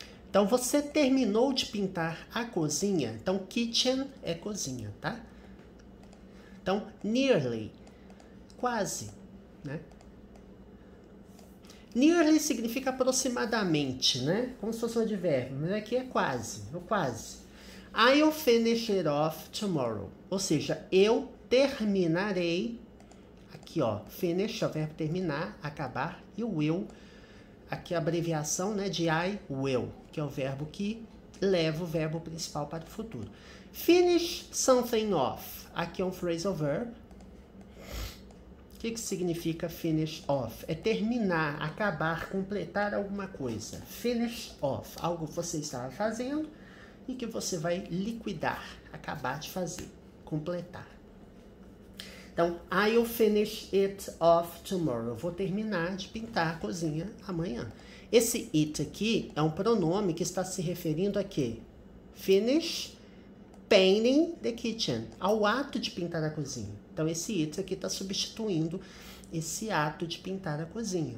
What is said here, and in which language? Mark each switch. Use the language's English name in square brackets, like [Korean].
[Portuguese] Então você terminou de pintar a cozinha. Então kitchen é cozinha, tá? Então nearly, quase, né? Nearly significa aproximadamente, né? Como se fosse um advérbio, mas aqui é quase, eu quase. [English] I'll finish it off tomorrow. [Portuguese] Ou seja, eu terminarei. Aqui, ó, finish é o verbo terminar, acabar, e o will, aqui a abreviação, né, de I will, que é o verbo que leva o verbo principal para o futuro. [English] Finish something off. [Portuguese] Aqui é um phrasal verb. O que significa finish off? É terminar, acabar, completar alguma coisa. Finish off, algo que você estava fazendo e que você vai liquidar, acabar de fazer, completar. [English] Então, I'll finish it off tomorrow. [Portuguese] Eu vou terminar de pintar a cozinha amanhã. Esse it aqui é um pronome que está se referindo a quê? [English] Finish painting the kitchen, [Portuguese] ao ato de pintar a cozinha. Então, esse it aqui está substituindo esse ato de pintar a cozinha.